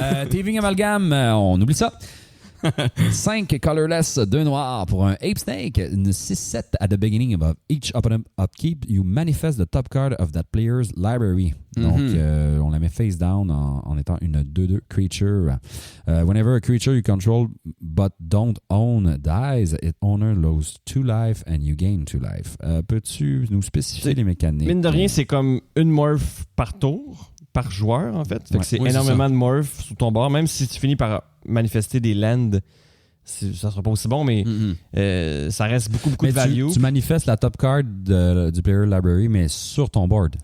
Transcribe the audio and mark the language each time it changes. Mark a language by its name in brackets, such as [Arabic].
[French] Thieving Amalgam, on oublie ça. 5 colorless, 2 noirs pour un Ape Snake. [English] Une 6/7 at the beginning of each opponent upkeep. You manifest the top card of that player's library. [French] Donc, on la met face down en étant une 2/2 creature. [English] Whenever a creature you control but don't own dies, its owner loses 2 life and you gain 2 life. [French] Peux-tu nous spécifier les mécaniques? Mine de rien, c'est comme une morph par tour, par joueur, en fait. Fait que c'est énormément de morph sous ton bord. Même si tu finis par manifester des lands, ça sera pas aussi bon, mais ça reste beaucoup de value. Tu manifestes la top card du player library, mais sur ton board.